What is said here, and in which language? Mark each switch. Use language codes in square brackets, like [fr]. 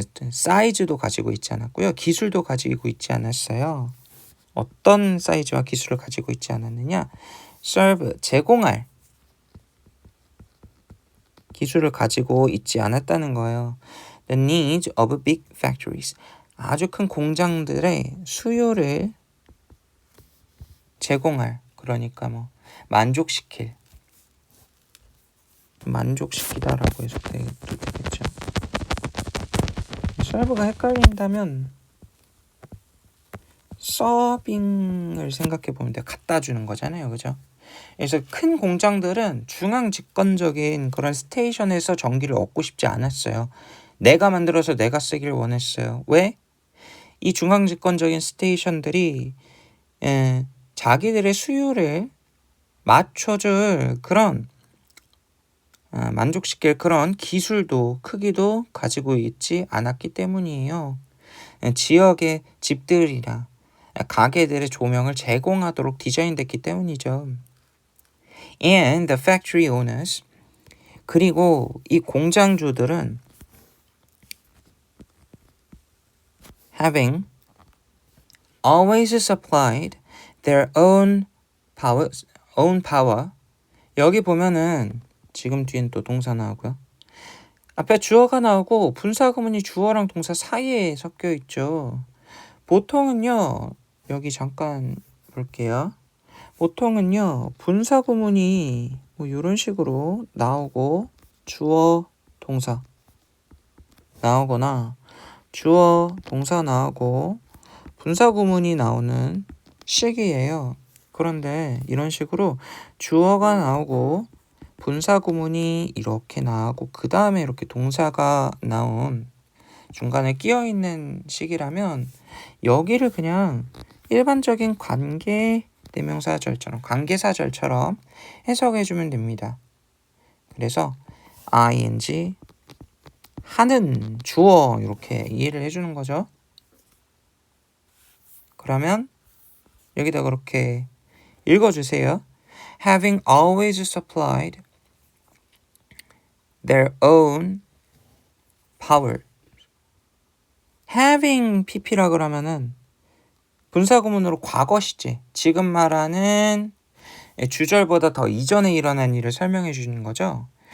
[ko] 사이즈도 가지고 있지 않았고요. 기술도 가지고 있지 않았어요. 어떤 사이즈와 기술을 가지고 있지 않았느냐? serve 제공할 기술을 가지고 있지 않았다는 거예요. [en] The needs of big factories. [ko] 아주 큰 공장들의 수요를 제공할, 그러니까 뭐 만족시키다라고 해석되겠죠. serve가 헷갈린다면 서빙을 생각해 보면 돼요. 갖다 주는 거잖아요. 그죠? 그래서 큰 공장들은 중앙 집권적인 그런 스테이션에서 전기를 얻고 싶지 않았어요. 내가 만들어서 내가 쓰기를 원했어요. 왜? 이 중앙 집권적인 스테이션들이 자기들의 수요를 맞춰줄 그런 만족시킬 그런 기술도 크기도 가지고 있지 않았기 때문이에요. 지역의 집들이나 가게들의 조명을 제공하도록 디자인됐기 때문이죠. [en] And the factory owners, [ko] 그리고 이 공장주들은 [en] having always supplied their own power. [ko] 여기 보면은 지금 뒤엔 또 동사 나오고요. 앞에 주어가 나오고 분사 구문이 주어랑 동사 사이에 섞여 있죠. 보통은요. 여기 잠깐 볼게요. 보통은요, 분사 구문이 뭐 이런 식으로 나오고 주어, 동사 나오거나 주어, 동사 나오고 분사 구문이 나오는 식이에요. 그런데 이런 식으로 주어가 나오고 분사 구문이 이렇게 나오고 그 다음에 이렇게 동사가 나온 중간에 끼어 있는 식이라면 여기를 그냥 일반적인 관계 대명사절처럼 관계사절처럼 해석해 주면 됩니다. 그래서 ing 하는 주어 이렇게 이해를 해주는 거죠. 그러면 여기다 그렇게 읽어주세요. [en] Having always supplied their own power. [ko] having pp라 그러면은 분사구문으로 과거 시제, 지금 말하는 주절보다 더 이전에 일어난 일을 설명해 주는 거죠.